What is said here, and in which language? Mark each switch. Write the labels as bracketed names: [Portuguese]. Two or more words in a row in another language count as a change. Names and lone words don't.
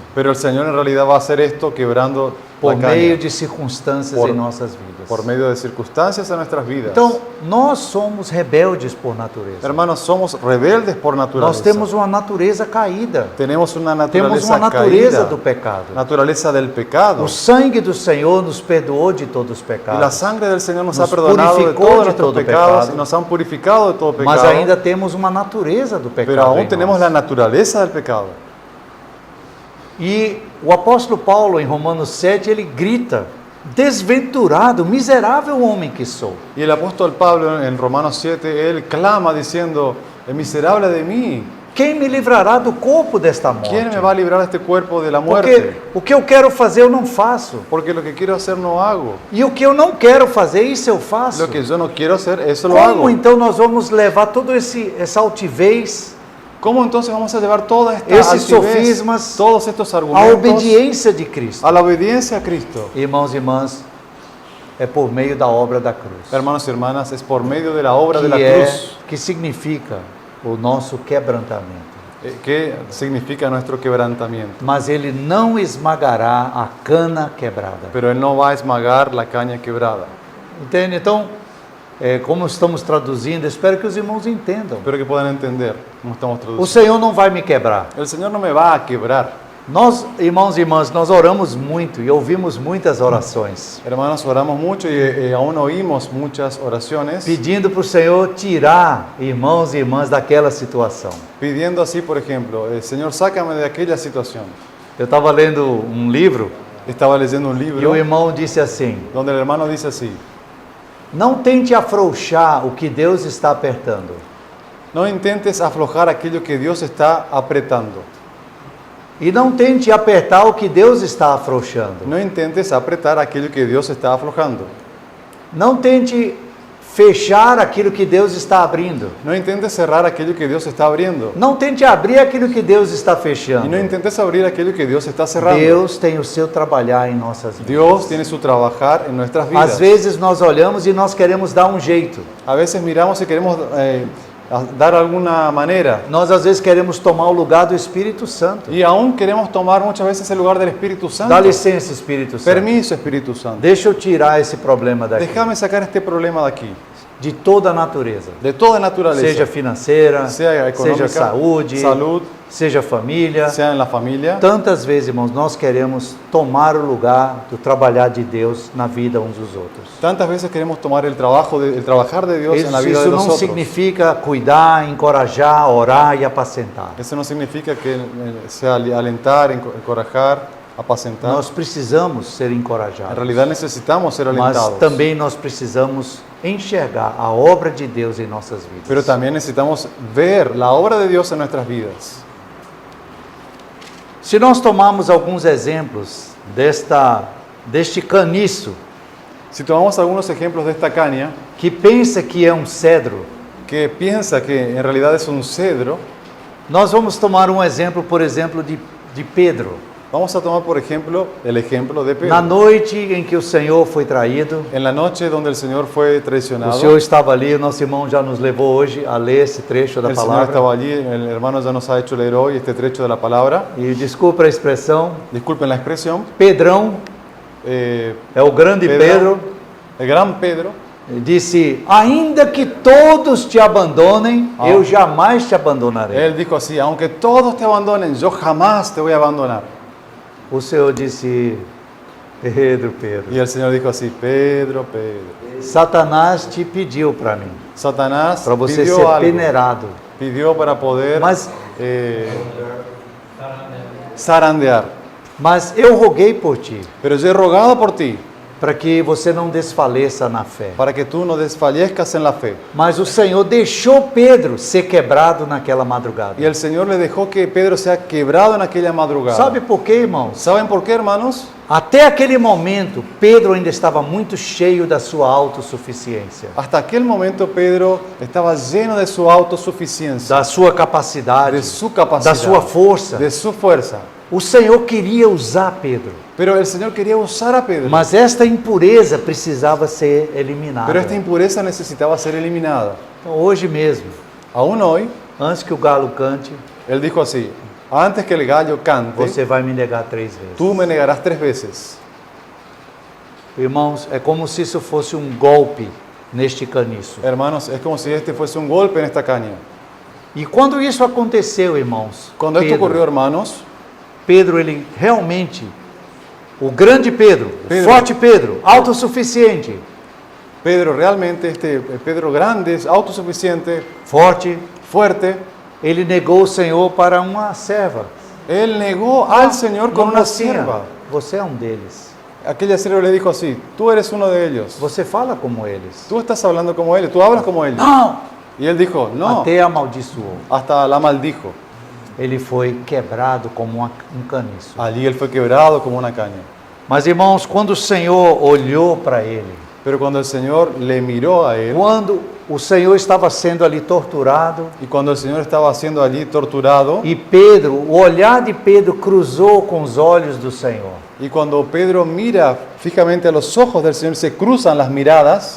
[Spanish] Pero el Señor en realidad va a hacer esto quebrando por la [Portuguese] meio [Spanish] caña, [Portuguese] de circunstâncias [Spanish] Por- [Portuguese] em nossas vidas. [Spanish] por medio de circunstancias en nuestras vidas. [Portuguese] Então, nós somos rebeldes por natureza. [Spanish] Hermanos, somos rebeldes por naturaleza. [Portuguese] Nós temos uma natureza caída. [Spanish] Tenemos una [Portuguese] Temos [Spanish] naturaleza [Portuguese] uma natureza [Spanish] caída, [Portuguese] do pecado. [Spanish] naturaleza del pecado. [Portuguese] O sangue do Senhor nos perdoou de todos os [Spanish] Y [Portuguese] pecados. [Spanish] la sangre del Señor nos ha Nos perdonado de purificó todos de nuestros todo pecados pecado. y nos han purificado de todo pecado. [Portuguese] Mas ainda temos uma natureza do pecado. [Spanish] Pero aún [Portuguese] em [Spanish] tenemos [Portuguese] nós. [Spanish] la naturaleza del pecado. [Portuguese] E o apóstolo Paulo, em Romanos 7, ele grita: desventurado, miserável homem que sou. [Spanish] Y el apóstol Pablo en Romanos 7, él clama diciendo, miserable de mí, [Portuguese] Quem me livrará do corpo desta morte? [Spanish] ¿quién me va a librar de este cuerpo de la [Portuguese] Porque [Spanish] muerte? [Portuguese] o que eu quero fazer eu não faço. [Spanish] Porque lo que quiero hacer no hago. [Portuguese] E o que eu não quero fazer, isso eu faço. [Spanish] Lo que yo no quiero hacer, eso lo [Portuguese] Como [Spanish] hago. [Portuguese] então nós vamos levar toda essa altivez, [Spanish] ¿Cómo entonces vamos a llevar toda esta [Portuguese] esses [Spanish] altivez, [Portuguese] sofismas, [Spanish] todos estos [Portuguese] à [Spanish] argumentos [Portuguese] obediência de Cristo? [Spanish] a la obediencia a Cristo? [Portuguese] Irmãos e irmãs, é por meio da obra da cruz. [Spanish] Hermanos y hermanas, es por medio de la obra de la cruz [Portuguese] Que significa o nosso quebrantamento. [Spanish] que significa nuestro quebrantamiento. [Portuguese] Mas ele não esmagará a cana quebrada. [Spanish] Pero Él no va a esmagar la caña quebrada. [Portuguese] Entende? Então, como estamos traduzindo, espero que os irmãos entendam. [Spanish] Espero que puedan entender cómo estamos [Portuguese] O [Spanish] traduciendo. [Portuguese] Senhor não vai me quebrar. [Spanish] El Señor no me va a quebrar. [Portuguese] Nós, irmãos e irmãs, nós oramos muito e ouvimos muitas orações, [Spanish] Hermanos, oramos mucho y aún oímos muchas oraciones [Portuguese] pedindo para o Senhor tirar irmãos e irmãs daquela situação. [Spanish] pidiendo así, por ejemplo, Señor, sácame de aquella situación. [Portuguese] Eu estava lendo um livro [Spanish] Estaba leyendo un [Portuguese] e [Spanish] libro [Portuguese] o irmão disse assim: [Spanish] donde el hermano dice así, [Portuguese] não tente afrouxar o que Deus está apertando. [Spanish] no intentes aflojar aquello que Dios está apretando. [Portuguese] E não tente apertar o que Deus está afrouxando. [Spanish] No intentes apretar aquello que Dios está aflojando. [Portuguese] Não tente fechar aquilo que Deus está abrindo. [Spanish] No intentes cerrar aquello que Dios está abriendo. [Portuguese] Não tente abrir aquilo que Deus está [Spanish] Y [Portuguese] fechando. [Spanish] no intentes abrir aquello que Dios está cerrando. [Portuguese] Deus tem o seu trabalhar em nossas vidas. [Spanish] Dios tiene su trabajar en nuestras vidas. [Portuguese] Às vezes nós olhamos e nós queremos dar um jeito. [Spanish] A veces miramos y queremos dar alguna manera. [Portuguese] Nós às vezes queremos tomar o lugar do Espírito Santo. [Spanish] Y aún queremos tomar muchas veces el lugar del Espíritu Santo. [Portuguese] Dá licença, Espírito Santo. [Spanish] Permiso, Espíritu Santo. [Portuguese] Deixa eu tirar esse problema daqui. [Spanish] Déjame sacar este problema de aquí. [Portuguese] de toda a natureza. [Spanish] de toda naturaleza, [Portuguese] Seja financeira, [Spanish] sea económica, [Portuguese] seja saúde, [Spanish] salud, [Portuguese] seja família. [Spanish] sea en la familia. [Portuguese] Tantas vezes, irmãos, nós queremos tomar o lugar do trabalhar de Deus na vida uns dos outros. [Spanish] Tantas veces queremos tomar el trabajar de Dios en la vida [Portuguese] Isso [Spanish] de [Portuguese] não [Spanish] nosotros. [Portuguese] significa cuidar, encorajar, orar e apacentar. [Spanish] Eso no significa que sea alentar, [Portuguese] encorajar, apacentar. Nós precisamos ser [Spanish] En [Portuguese] encorajados. [Spanish] realidad necesitamos ser [Portuguese] Mas [Spanish] alentados. [Portuguese] também nós precisamos enxergar a obra de Deus em nossas vidas. [Spanish] Pero también necesitamos ver la obra de Dios en nuestras vidas. [Portuguese] Se nós tomarmos alguns exemplos deste caniço [Spanish] Si tomamos algunos ejemplos de esta caña, [Portuguese] que pensa que é um cedro, [Spanish] que piensa que en realidad es un cedro, [Portuguese] nós vamos tomar um exemplo, por exemplo, de Pedro. [Spanish] vamos a tomar por ejemplo el ejemplo de [Portuguese] Na [Spanish] Pedro. [Portuguese] noite em que o Senhor foi traído, [Spanish] En la noche donde el Señor fue [Portuguese] o [Spanish] traicionado, [Portuguese] Senhor estava ali, o nosso irmão já nos levou hoje a ler esse trecho da [Spanish] el Señor [Portuguese] palavra. [Spanish] estaba allí, el hermano ya nos ha hecho leer hoy este trecho de la palabra. [Portuguese] E desculpa a expressão, [Spanish] Disculpen la expresión. [Portuguese] Pedrão, eh, é o grande Pedro, [Spanish] el gran Pedro, [Portuguese] disse: ainda que todos te abandonem, eu jamais te abandonarei. [Spanish] él dijo así: aunque todos te abandonen, yo jamás te voy a abandonar. [Portuguese] O Senhor disse: Pedro, Pedro, [Spanish] Y el Señor dijo así: Pedro, Pedro, [Portuguese] Satanás te pediu para mim, [Spanish] Satanás [Portuguese] para você [Spanish] pidió [Portuguese] ser [Spanish] algo, [Portuguese] peneirado. [Spanish] pidió para poder [Portuguese] Mas, [Spanish] zarandear. [Portuguese] mas eu roguei por ti, [Spanish] Pero yo he rogado por ti, [Portuguese] para que você não desfaleça na fé. [Spanish] para que tú no desfallezcas en la fe. [Portuguese] Mas o Senhor deixou Pedro ser quebrado naquela madrugada. [Spanish] Y el Señor le dejó que Pedro sea quebrado en aquella madrugada. [Portuguese] Sabe por quê, irmãos? [Spanish] ¿Saben por qué, hermanos? [Portuguese] Até aquele momento, Pedro ainda estava muito cheio da sua autossuficiência, [Spanish] Hasta aquel momento Pedro estaba lleno de su autosuficiencia, [Portuguese] da sua capacidade, [Spanish] de su capacidad, [Portuguese] da sua força. [Spanish] de su fuerza. [Portuguese] O Senhor queria usar Pedro, [Spanish] Pero el Señor quería usar a Pedro. [Portuguese] mas esta impureza precisava ser eliminada. [Spanish] Pero esta impureza necesitaba ser eliminada. [Portuguese] Então, hoje mesmo, [Spanish] Aún hoy, [Portuguese] antes que o galo cante, [Spanish] él dijo así: antes que el gallo cante, [Portuguese] você vai me negar 3 vezes. [Spanish] tú me negarás 3 veces. [Portuguese] Irmãos, é como se isso fosse golpe neste caniço. [Spanish] Hermanos, es como si este fuese un golpe en esta caña. [Portuguese] E quando isso aconteceu, irmãos, [Spanish] Cuando esto ocurrió, hermanos, [Portuguese] Pedro, ele realmente, o grande Pedro, o forte Pedro, autossuficiente, [Spanish] Pedro realmente, Pedro grande, autosuficiente, [Portuguese] forte, [Spanish] fuerte, [Portuguese] ele negou o Senhor para uma serva. [Spanish] él negó al Señor con una [Portuguese] mocinha, [Spanish] sierva. [Portuguese] você é um deles. [Spanish] Aquella sierva le dijo así: tú eres uno de ellos. [Portuguese] Você fala como eles. [Spanish] Tú estás hablando como ellos, tú hablas como ellos. [Portuguese] Não! [Spanish] Y él dijo: no, [Portuguese] Até amaldiçoou. [Spanish] hasta la maldijo. [Portuguese] Ele foi quebrado como caniço. [Spanish] Allí él fue quebrado como una caña. [Portuguese] Mas, irmãos, quando o Senhor olhou para ele, [Spanish] Pero cuando el Señor le miró a él, [Portuguese] quando o Senhor estava sendo ali torturado, [Spanish] y cuando el Señor estaba siendo allí torturado, [Portuguese] e Pedro, o olhar de Pedro cruzou com os olhos do Senhor. [Spanish] y cuando Pedro mira fijamente a los ojos del Señor, se cruzan las miradas.